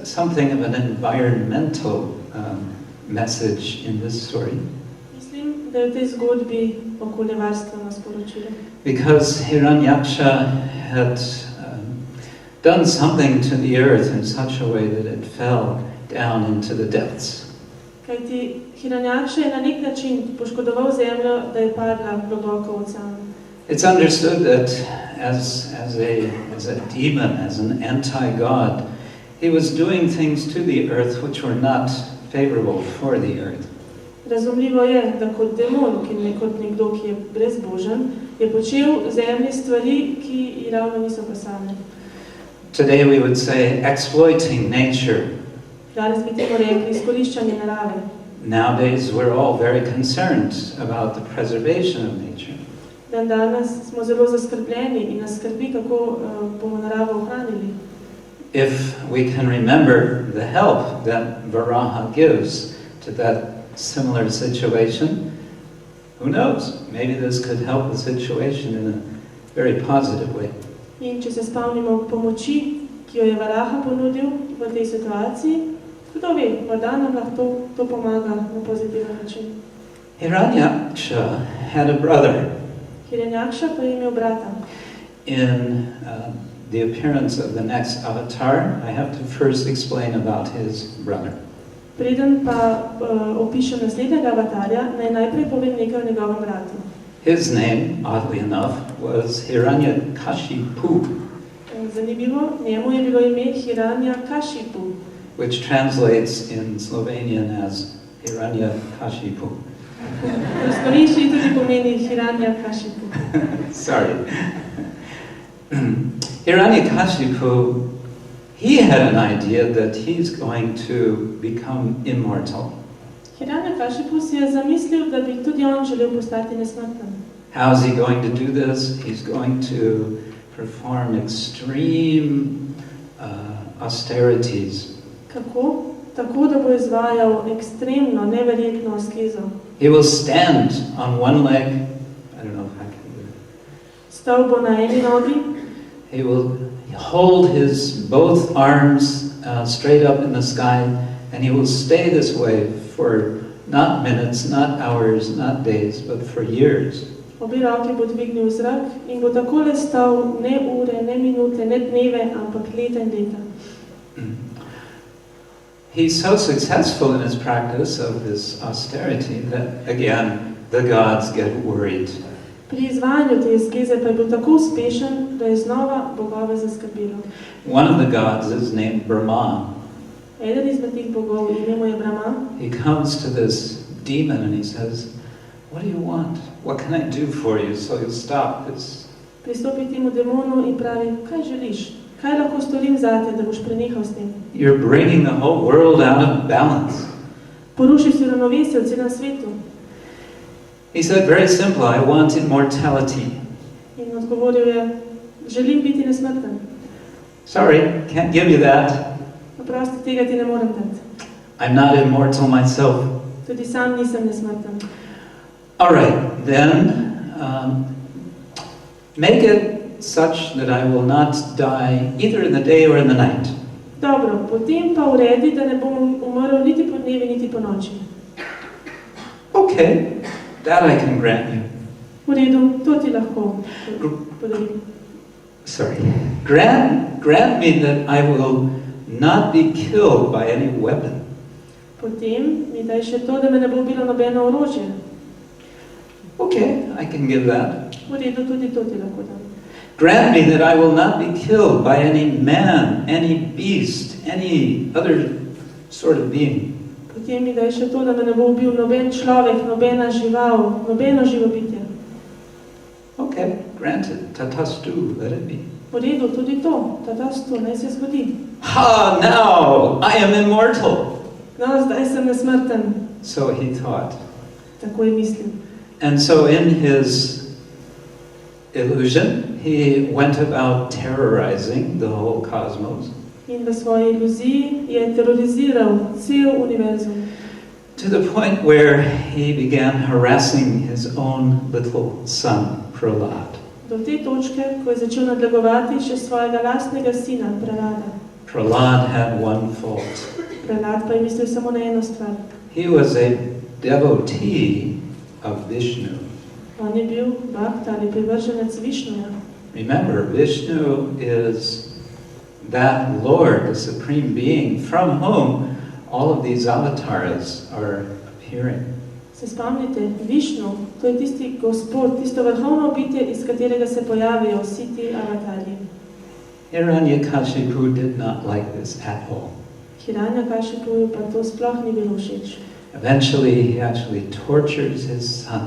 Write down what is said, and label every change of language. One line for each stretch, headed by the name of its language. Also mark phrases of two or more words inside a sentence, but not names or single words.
English: something of an environmental message in this story.
Slovenian: Mislim, da je v tej zgodbi okoljevarstveno sporočilo.
English: Because Hiranyaksha had done something to the earth in such a way that it fell down into the depths.
Slovenian: Kajti Hiranyaksha je na nek način poškodoval zemljo, da je padla globoko v ocean.
English: It's understood that as a demon, as an anti-god, he was doing things to the earth which were not favorable for the earth.
Slovenian: Razumljivo je, da kot demon, kot nekdo, ki je brezbožen, je počel zemlji stvari, ki ji ravno niso pasale.
English: Today we would say exploiting nature.
Slovenian: Danes bi temu rekli izkoriščanje narave.
English: Nowadays we're all very concerned about the preservation of nature.
Slovenian: Danes smo zelo zaskrbljeni in nas skrbi, kako bomo naravo ohranili.
English: If we can remember the help that Varaha gives to that similar situation, who knows? Maybe this could help the situation in a very positive way.
Slovenian: In če se spomnimo pomoči, ki jo je Varaha ponudil v tej situaciji, kdo ve, morda nam lahko to pomaga na pozitiven način.
English: Hiranyaksha had a brother.
Slovenian: Hiranyaksha pa je imel brata.
English: In the appearance of the next avatar, I have to first explain about his brother.
Slovenian: Preden pa opišem naslednjega avatarja, naj najprej povem nekaj o njegovem bratu.
English: His name, oddly enough, was Hiranyakashipu.
Slovenian: Zanimivo, njemu je bilo ime Hiranyakashipu,
English: which translates in Slovenian as Hiranyakashipu.
Slovenian: V slovenščini tudi pomeni Hiranyakashipu.
English: Sorry. Hiranyakashipu, he had an idea that he's going to become immortal.
Slovenian: Hiranyakashipu si je zamislil, da bi tudi on želel postati nesmrten.
English: How is he going to do this? He's going to perform extreme austerities.
Slovenian: Kako? Tako, da bo izvajal ekstremno, neverjetno askezo.
English: He will stand on one leg. I don't know if I can do it.
Slovenian: Stal bo na eni nogi.
English: He will hold his both arms straight up in the sky, and he will stay this way for not minutes, not hours, not days, but for years.
Slovenian: Obe roki bo dvignil v zrak in bo takole stal ne ure, ne minute, ne dneve, ampak leta in leta.
English: He's so successful in his practice of this austerity that, again, the gods get worried.
Slovenian: Pri izvajanju te askeze pa je bil tako uspešen, da je znova bogove zaskrbelo.
English: One of the gods is named Brahma.
Slovenian: Eden izmed teh bogov, ime mu je Brahma.
English: He comes to this demon and he says, "What do you want? What can I do for you so you'll stop this?"
Slovenian: Pristopi temu demonu in pravi, kaj želiš? Kaj lahko storim zate, da boš prenehal s tem?
English: You're bringing the whole world out of balance.
Slovenian: Porušil si ravnovesje v celem svetu.
English: He said, very simple, I want immortality.
Slovenian: In odgovoril je, želim biti nesmrten.
English: Sorry, can't give you that.
Slovenian: Oprosti, tega ti ne morem dati.
English: I'm not immortal myself.
Slovenian: Tudi sam nisem nesmrten.
English: All right, then make it such that I will not die either in the day or in the night.
Slovenian: Dobro, potem pa uredi, da ne bom umrl niti po dnevi, niti po noči.
English: Okay, that I can grant you.
Slovenian: V redu, to ti lahko podarim.
English: Sorry. Grant me that I will not be killed by any weapon.
Slovenian: Potem mi daj še to, da me ne bo ubilo nobeno orožje.
English: Okay, I can give that.
Slovenian: V redu, tudi to ti lahko dam.
English: Grant me that I will not be killed by any man, any beast, any other sort of being.
Slovenian: Potem mi daj še to, da me ne bo ubil noben človek, nobena žival, nobeno živo bitje.
English: Okay, granted. Tatastu, let it be.
Slovenian: V redu, tudi to. Tatastu, naj se zgodi.
English: Ha, now I am immortal.
Slovenian: No, zdaj sem nesmrten.
English: So he thought.
Slovenian: Tako je mislil.
English: And so in his illusion, he went about terrorizing the whole cosmos.
Slovenian: In v svoji iluziji je teroriziral cel univerzum.
English: To the point where he began harassing his own little son, Prahlad.
Slovenian: Do te točke, ko je začel nadlegovati še svojega lastnega sina, Prahlada.
English: Prahlad had one fault.
Slovenian: Prahlad pa je mislil samo na eno stvar.
English: He was a devotee of Vishnu.
Slovenian: On je bil bhakt ali privrženec Višnuja.
English: Remember, Vishnu is that Lord, the Supreme Being, from whom all of these avatars are appearing.
Slovenian: Se spomnite, Višnu, to je tisti Gospod, tisto vrhovno bitje, iz katerega se pojavijo vsi ti avatarji.
English: Hiranyakashipu did not like this at all.
Slovenian: Hiranyakashipuju pa to sploh ni bilo všeč.
English: Eventually, he actually tortures his son.